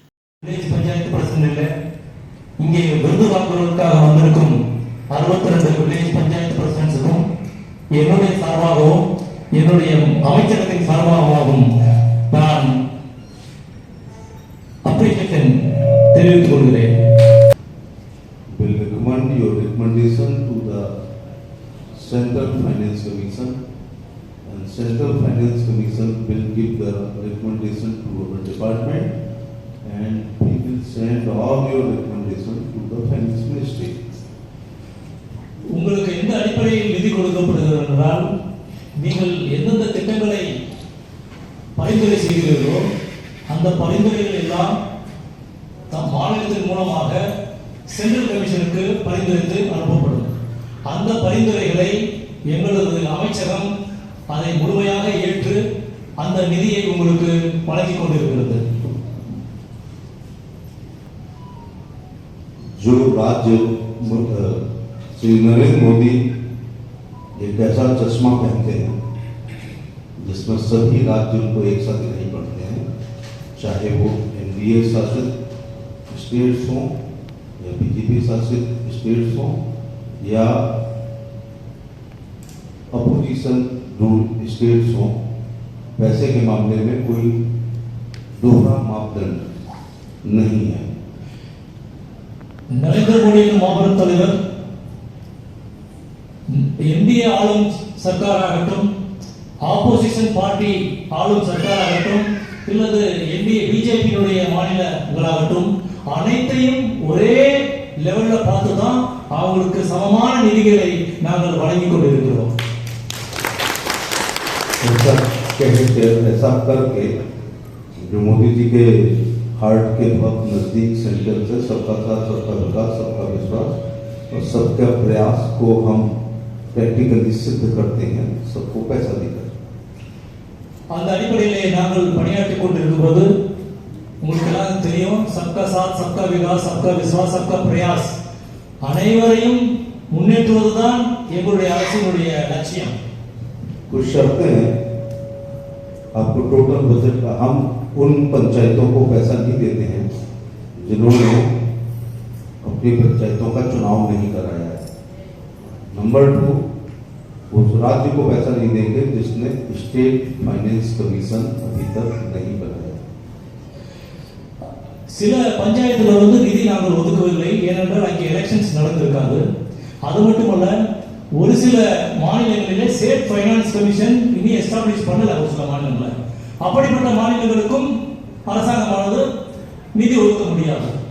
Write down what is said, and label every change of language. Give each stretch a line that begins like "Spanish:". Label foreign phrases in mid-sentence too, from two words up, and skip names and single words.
Tamil: இங்கே விருது வாங்குவதற்காக வந்திருக்கும் 62 வில்லேஜ் பஞ்சாயத்து பிரசிடென்ட்ஸுக்கும் என்னுடைய சார்பாகவும் என்னுடைய அமைச்சகத்தின் சார்பாகவும் நான் அப்ரிசியேஷன் தெரிவித்துக் கொள்கிறேன்.
English: Will recommend your recommendation to the Central Finance Commission, and Central Finance Commission will give the recommendation to our department, and we will send all your recommendation to the Finance Ministry.
Tamil: உங்களுக்கு எந்த அடிப்படையில் நிதி கொடுக்கப்படுகிறது என்றால், நீங்கள் எந்தெந்த திட்டங்களை பரிந்துரை செய்கிறீர்களோ அந்த பரிந்துரைகள் எல்லாம் மாநிலத்தின் மூலமாக
English: Central Commission
Tamil: பரிந்துரைத்து அனுப்பப்படும். அந்த பரிந்துரைகளை எங்களது அமைச்சகம் அதை முழுமையாக ஏற்று அந்த நிதியை உங்களுக்கு வழங்கிக் கொண்டிருக்கிறது.
Hindi: जो राज्य श्री नरेंद्र मोदी एक ऐसा चश्मा पहनते हैं जिसमें सभी राज्य उनको एक साथ दिखाई पड़ते हैं, चाहे वो एनडीए शासित स्टेट्स हों या बीजेपी शासित स्टेट्स हों या
English: opposition rule states
Hindi: हों. पैसे के मामले में कोई दोहरा मापदंड नहीं है.
Tamil: நரேந்திர மோடியின் மாபெரும் தலைவர் இந்திய ஆளும் சர்க்காராகட்டும்,
English: opposition party
Tamil: ஆளும் சர்க்காராகட்டும், இல்லது என்டிஏ பிஜேபியினுடைய மாநிலங்களாகட்டும், அனைத்தையும் ஒரே லெவல்ல பார்த்து தான் அவங்களுக்கு சமமான நிதிகளை நாங்கள் வழங்கிக் கொண்டிருக்கிறோம்.
Hindi: ऐसा करके जो मोदी जी के हार्ट के बहुत नजदीक सेंटर से सबका साथ, सबका विकास, सबका विश्वास और सबका प्रयास को हम प्रैक्टिकली सिद्ध करते हैं, सबको पैसा देकर.
Tamil: அந்த அடிப்படையிலே நாங்கள் பணியாற்றிக் கொண்டிருக்கும்போது உங்களுக்கு எல்லாம் தெரியும்,
Hindi: सबका साथ, सबका विकास, सबका विश्वास, सबका प्रयास
Tamil: அனைவரையும் முன்னேற்றுவதுதான் எங்களுடைய அரசினுடைய லட்சியம்.
Hindi: कुछ शर्तें हैं. आपको
English: total budget
Hindi: का हम उन पंचायतों को पैसा नहीं देते हैं जिन्होंने अपनी पंचायतों का चुनाव नहीं कराया है. नंबर 2, उस राज्य को पैसा नहीं देंगे जिसने
English: State Finance Commission
Hindi: अभी तक नहीं बनाया.
Tamil: சில பஞ்சாயத்துல நிதி நாங்கள் ஒதுக்கவில்லை, ஏனென்றால் அங்கே எலெக்ஷன்ஸ் நடந்திருக்காது. அது மட்டுமல்ல, ஒரு சில மாநிலங்களிலே
English: State Finance Commission
Tamil: இன்னும் எஸ்டாப்ளிஷ் பண்ணல. ஒரு சில மாநிலங்களில் அப்படிப்பட்ட மாநிலங்களுக்கும் அரசாங்கமானது நிதி ஒதுக்க முடியாது.